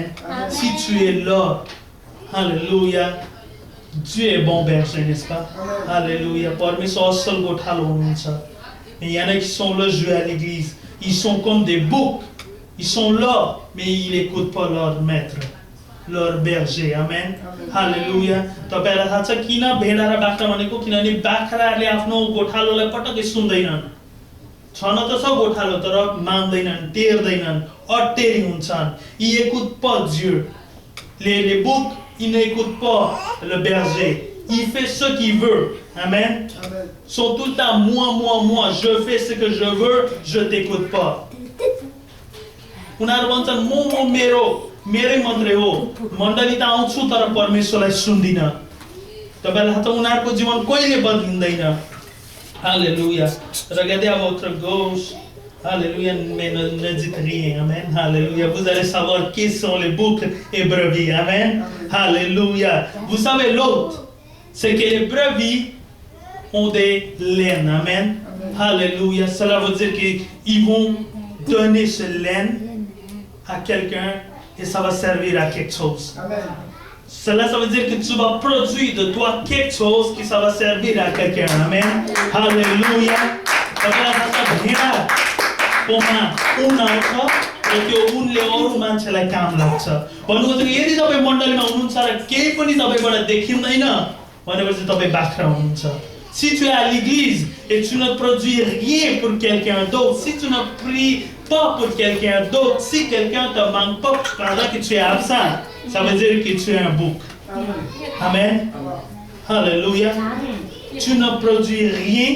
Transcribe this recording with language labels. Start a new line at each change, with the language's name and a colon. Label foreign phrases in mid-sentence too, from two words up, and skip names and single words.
French: Si tu es là, alléluia, Dieu est bon berger, n'est-ce pas? Alléluia. Mais il y en a qui sont là jouer à l'église. Ils sont comme des boucs. Ils sont là, mais ils n'écoutent pas leur maître. Leur berger, amen. Alléluia.
Nepali: तपाईलाई थाहा छ किन भेडा र बाख्रा भनेको किनभने बाख्राले आफ्नो गोठालोलाई पटक्कै सुन्दैनन् छन त छ गोठालो तर मान्दैनन् टेर्दैनन् अटेरी हुन्छन्
French: ils écoutent pas Dieu les boucs ils n'écoutent pas le berger il fait ce qu'il veut amen sont tout le temps moi je fais ce que je veux je t'écoute pas
Nepali: उनीहरु भन्छन् म मेरै मात्रै हो मण्डली त आउँछु तर परमेश्वरलाई सुन्दिन तपाईलाई थाहा छ उनीहरुको जीवन कहिले बदलिँदैन हालेलुया
French: regardez à votre gauche Alléluia, mais ne dites rien. Amen. Alléluia. Vous allez savoir qui sont les boucs et brebis. Amen. Alléluia. Vous savez l'autre, c'est que les brebis ont des laines. Amen. Alléluia. Cela veut dire qu'ils vont donner ce laine à quelqu'un et ça va servir à quelque chose. Amen. Cela, ça veut dire que tu vas produire de toi quelque chose qui ça va servir à quelqu'un. Amen. Alléluia.
Nepali: मान्छेलाई काम लाग्छ भन्नुहुन्छ कि यदि तपाईँ मण्डलीमा हुनुहुन्छ र केही पनि तपाईँबाट देखिँदैन भनेपछि तपाईँ बाख्रा हुनुहुन्छ.
French: Si tu es à l'église et tu ne produis rien pour quelqu'un d'autre, si tu ne pries pas pour quelqu'un d'autre, si quelqu'un te manque pas pendant que tu es absent, ça veut dire que tu es un bouc. Amen. Alléluia. Tu ne produis rien.